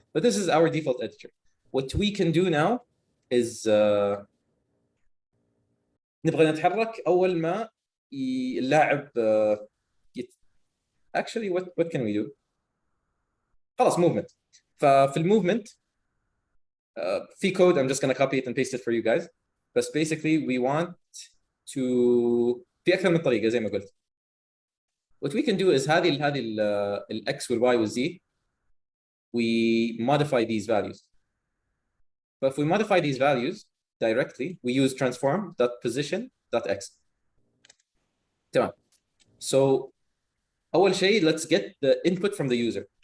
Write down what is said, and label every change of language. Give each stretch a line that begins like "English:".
English: But this is our default editor. What we can do now is
Arabic: نبغى نتحرك اول ما اللاعب
English: actually what can we do؟ خلاص movement.
Arabic: ففي الموفمنت في
English: code I'm just gonna copy it and paste it for you guys.
Arabic: بس
English: basically we want to
Arabic: في اكثر من طريقه زي ما قلت.
English: What we can do is
Arabic: هذه ال X وال Y وال Z
English: we modify these values. But if we modify these values directly we use transform.position.x. تمام. So
Arabic: أول شيء
English: let's get the input from the user.